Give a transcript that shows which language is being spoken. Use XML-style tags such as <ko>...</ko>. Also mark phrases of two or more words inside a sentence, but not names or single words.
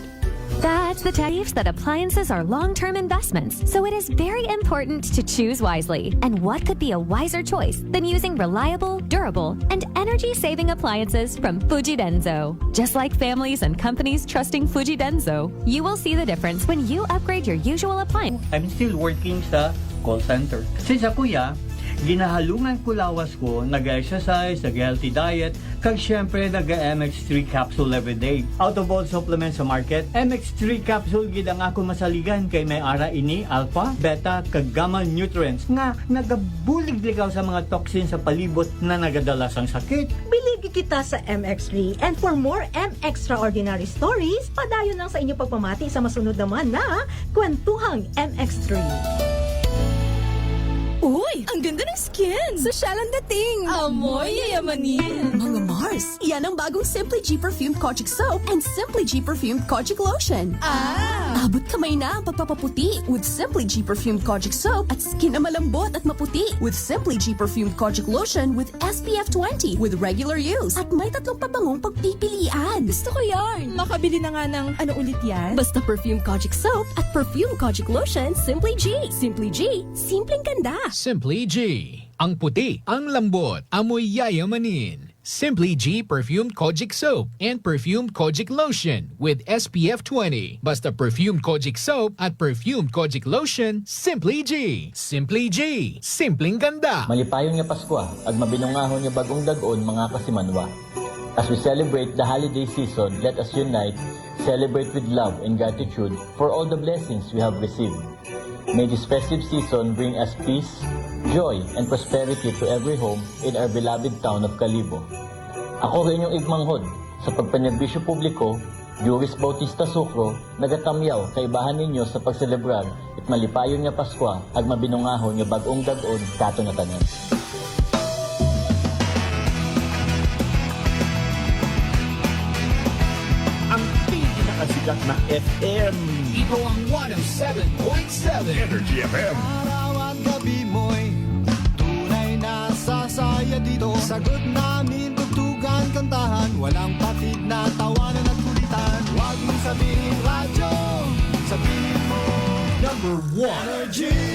<en>That's the belief that appliances are long-term investments, so it is very important to choose wisely. And what could be a wiser choice than using reliable, durable, and energy-saving appliances from Fujidenzo? Just like families and companies trusting Fujidenzo, you will see the difference when you upgrade your usual appliance. I'm still working sa call center.</en> <hil>Kasi sa kuya, ginahalungan ko lawas ko, nag-exercise, nag-</hil> <en>healthy diet,</en> <hil>kag syempre nag-MX3 capsule everyday.</hil> <en>Out of all supplements</en> <hil>sa market, MX3 capsule gid ang ako masaligan kay may ara ini alpha, beta, kag gamma nutrients nga nagabulig likaw sa mga toxins sa palibot na nagadala sang sakit. Biligi kita sa</hil> <en>MX3 and for more extraordinary stories,</en> <hil>padayon lang sa inyo pagpamati sa masunod naman na Kwentuhang MX3.</hil> <tl>Uy, ang ganda ng skin! Sosyal ang dating! Amoy yayamanin! Mga Mars, yan ang bagong Simply G Perfumed Kojic Soap and Simply G Perfumed Kojic Lotion. Abot kamay na ang pagpapaputi with Simply G Perfumed Kojic Soap at skin na malambot at maputi with Simply G Perfumed Kojic Lotion</tl> <en>with SPF 20 with regular use.</en> <tl>At may 3 pabangong pagpipilian. Gusto ko yarn! Makabili na nga ng ano ulit yan? Basta Perfumed Kojic Soap at Perfumed Kojic Lotion, Simply G. Simply G, simpleng ganda. Simply G. Ang puti, ang lambot, amoy yayamanin.</tl> <en>Simply G Perfumed Kojic Soap and Perfumed Kojic Lotion with SPF 20.</en> <tl>Basta Perfumed Kojic Soap at Perfumed Kojic Lotion, Simply G. Simply G. Simpleng ganda.</tl> <akl>Malipayong nga Pasko ag mabinungahon nga bagong dag-on mga kasimanwa.</akl> <en>As we celebrate the holiday season, let us unite, celebrate with love and gratitude for all the blessings we have received. May this festive season bring us peace, joy, and prosperity to every home in our beloved town of Calibo.</en> <akl>Ako rin inyong igmanghod sa pagpanerbisyo publiko, Juris Bautista Sucro, nagatamyaw kaibahan ninyo sa pagselebrar at malipayon nga Pasko ag mabinungahon nga bagong dag-on kato na tanan.</akl> <tl>Ang pinakasikat na FM. Ito ang 107.7 Energy FM. Araw at gabi mo'y tunay na sasaya dito. Sagot namin, tugtugan, kantahan, walang patid na tawanan at kulitan. Huwag mong sabihin radyo, sabihin mo number 1 Energy.</tl>